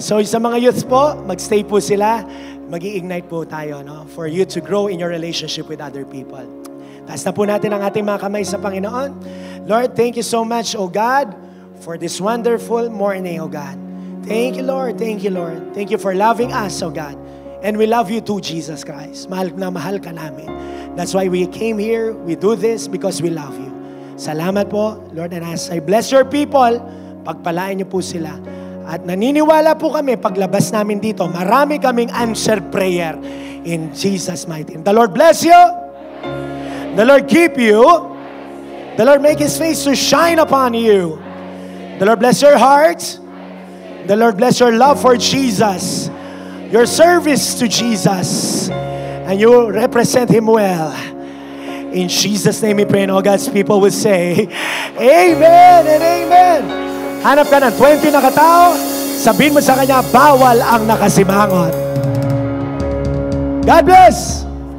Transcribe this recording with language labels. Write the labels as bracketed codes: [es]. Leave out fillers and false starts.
[tl] So sa mga youths po, magstay po sila. Mag-i-ignite po tayo, no? [en] For you to grow in your relationship with other people. [tl] Taas na po natin ang ating mga kamay sa Panginoon. [en] Lord, thank you so much, O God, for this wonderful morning, O God. Thank you, Lord. Thank you, Lord. Thank you for loving us, O God. And we love you too, Jesus Christ. [tl] Mahal na mahal ka namin. [en] That's why we came here. We do this because we love you. [tl] Salamat po, Lord. [en] And as I bless your people, [tl] pagpalain niyo po sila. At naniniwala po kami, paglabas namin dito, marami kaming [en] answered prayer in Jesus' mighty name. The Lord bless you. The Lord keep you. The Lord make His face to shine upon you. The Lord bless your heart. The Lord bless your love for Jesus. Your service to Jesus. And you represent Him well. In Jesus' name we pray, and all God's people will say, Amen and Amen. [tl] Hanap ka ng 20 na katao, sabihin mo sa kanya, bawal ang nakasimangot. [en] God bless!